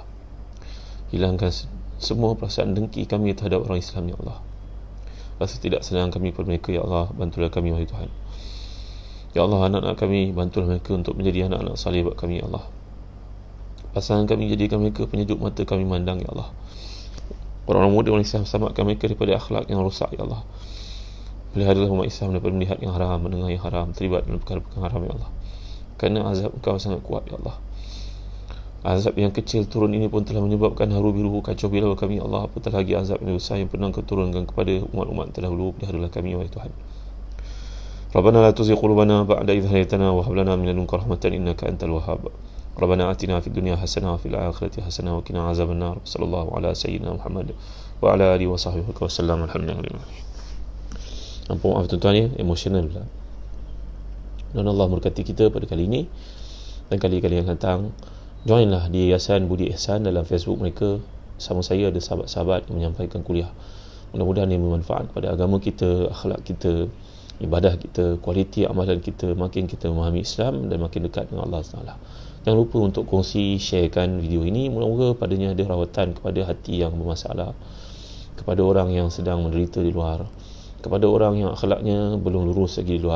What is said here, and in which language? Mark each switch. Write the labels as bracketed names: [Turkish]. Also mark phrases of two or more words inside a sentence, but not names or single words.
[Malay] Hilangkan semua perasaan dengki kami terhadap orang Islam, ya Allah. Rasa tidak senang kami pada mereka, ya Allah. Bantulah kami, wahai Tuhan. Ya Allah, anak-anak kami, bantulah mereka untuk menjadi anak-anak saleh buat kami, ya Allah. Pasangan kami, jadikan mereka penyejuk mata kami mandang, ya Allah. Orang-orang muda orang Islam, selamatkan mereka daripada akhlak yang rosak, ya Allah. Peliharalah umat Islam daripada melihat yang haram, mendengar yang haram, terlibat dalam perkara-perkara haram, ya Allah. Kerana azab Engkau sangat kuat, ya Allah. Azab yang kecil turun ini pun telah menyebabkan haru biru kacau bilau kami, ya Allah. Apatah lagi azab yang besar yang pernah Engkau turunkan kepada umat-umat terdahulu. Peliharalah kami, wahai Tuhan. [Arabic] ربنا لا تزغ قلوبنا بعد إذ هديتنا وهب لنا من لدنك رحمة إنك أنت الوهاب. ربنا آتنا في الدنيا حسنة وفي الآخرة حسنة وقنا عذاب النار. صلى الله على سيدنا محمد وعلى آله وصحبه وسلم. [Malay] Alhamdulillah. Ampun, maaf tuan-tuan ya, emosional pula. Dan Allah berkati kita pada kali ini dan kali-kali yang datang. Joinlah di Yayasan Budi Ihsan dalam Facebook mereka. Sama saya ada sahabat-sahabat yang menyampaikan kuliah. Mudah-mudahan ia bermanfaat pada agama kita, akhlak kita, ibadah kita, kualiti amalan kita, makin kita memahami Islam dan makin dekat dengan Allah SWT. Jangan lupa untuk kongsi, sharekan video ini. Moga-moga padanya ada rawatan kepada hati yang bermasalah, kepada orang yang sedang menderita di luar, kepada orang yang akhlaknya belum lurus lagi di luar.